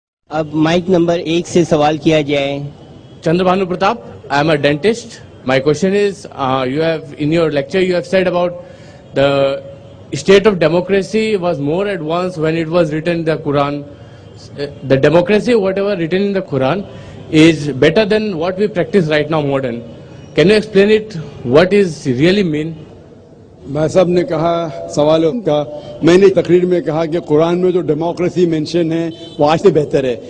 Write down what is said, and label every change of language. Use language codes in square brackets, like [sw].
[ur] اب mic number 1 سے سوال کیا جائے. [en] Chandrabhanu Pratap, I am a dentist. My question is, you have in your lecture you have said about the state of democracy was more advanced when it was written in the Quran. The democracy, whatever written in the Quran, is better than what we practice right now, modern. Can you explain it? What is really mean? [ur] بھائی صاحب نے کہا سوالوں کا، میں نے تقریر میں کہا کہ قرآن میں جو ڈیموکریسی مینشن ہے وہ آج سے بہتر ہے.